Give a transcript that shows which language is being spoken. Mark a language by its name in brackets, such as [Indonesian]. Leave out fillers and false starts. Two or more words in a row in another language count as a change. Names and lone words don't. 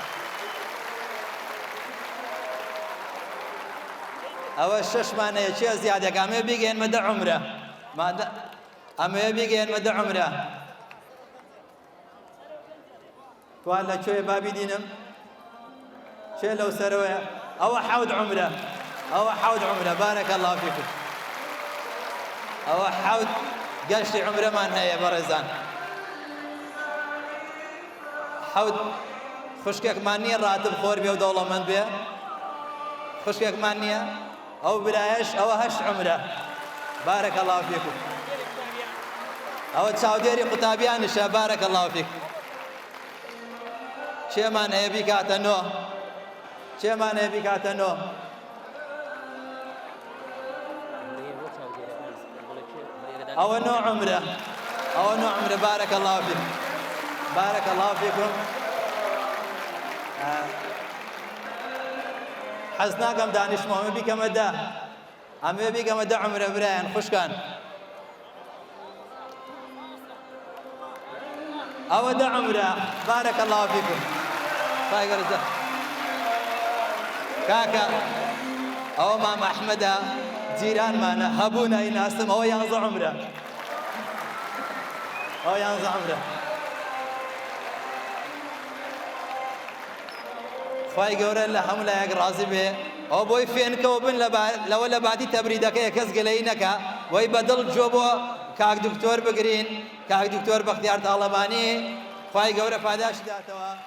[Central Kurdish] ئەوە 6مان هەیە چێ زیادێک ئەمێ بیگەێنمە 10 عمرە ئەمێ بیگەێنمە 10 عمرە توان لە کوێ بابی دینم چێ لەو سەرەوەیە ئەوە 7 عمرە ئەوە 7 عمرە [Arabic] بارەکە الله فیکم [Central Kurdish] ئەوە 7 گەشتی عمرەمان هەیە بەڕێزان 7 خوشکێکمان نییە ڕاتب خۆر بێ و دەوڵەمەند بێ خوشکێکمان نییە ئەو برایەش ئەوە 8 عمرە [Arabic] بارك الله فيكم [Central Kurdish] ئەوە چاودێری قوتابیانشە [Arabic] بارك الله فيكم [Central Kurdish] چێمان هەیە بیکاتە نۆ چێمان هەیە بیکاتە نۆ ئەوە نۆ عمرە ئەوە نۆ عمرە [Arabic] بارك الله فيكم بارك الله فيكم [Central Kurdish] حەز ناکەم دانیشتم ئەمە بیکەمە دا ئەمە بیکەمە دا عمرە برایان خوشکان ئەوە دا عمرە [Arabic] بارك الله فيكم [Central Kurdish] فاگەرزە کاکە ئەوە مام ئەحمەدە جیرانمانە هەبوو نایناستم ئەوە 11 عمرە ئەوە 11 عمرە خوای گەورە لە هەموو لایەک ڕازی بێ ئەو بۆی فێنکەوە بن لەوە لە بادی تەبریدەکەیە کەس گلەی نەکا وەی بەدڵ جۆ بۆ کاک دکتۆر بگرین کاک دکتۆر بەختیار تاڵەبانی خوای گەورە پاداشی داتەوە